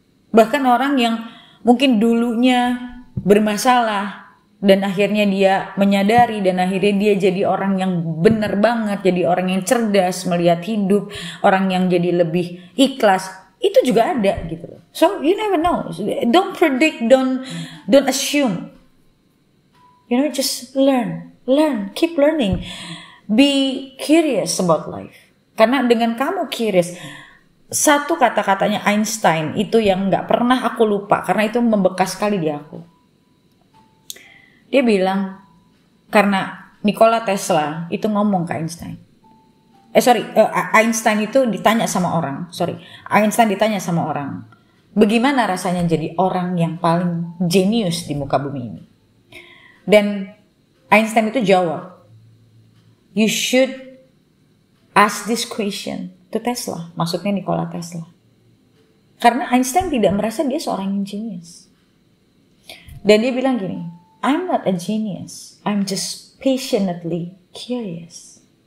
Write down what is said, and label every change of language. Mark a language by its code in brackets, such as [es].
[id] Bahkan orang yang mungkin dulunya bermasalah dan akhirnya dia menyadari, dan akhirnya dia jadi orang yang benar banget, jadi orang yang cerdas melihat hidup, orang yang jadi lebih ikhlas, itu juga ada gitu loh. [en] So you never know. Don't predict, don't assume. You know, just learn, keep learning. Be curious about life. [id] Karena dengan kamu curious, satu kata-katanya Einstein itu yang nggak pernah aku lupa, karena itu membekas sekali di aku. Dia bilang, karena Nikola Tesla itu ngomong ke Einstein. Einstein itu ditanya sama orang. Einstein ditanya sama orang, bagaimana rasanya jadi orang yang paling jenius di muka bumi ini? Dan Einstein itu jawab, [en] you should ask this question to Tesla. [id] Maksudnya Nikola Tesla. Karena Einstein tidak merasa dia seorang yang genius. Dan dia bilang gini, [en] I'm not a genius. I'm just passionately curious.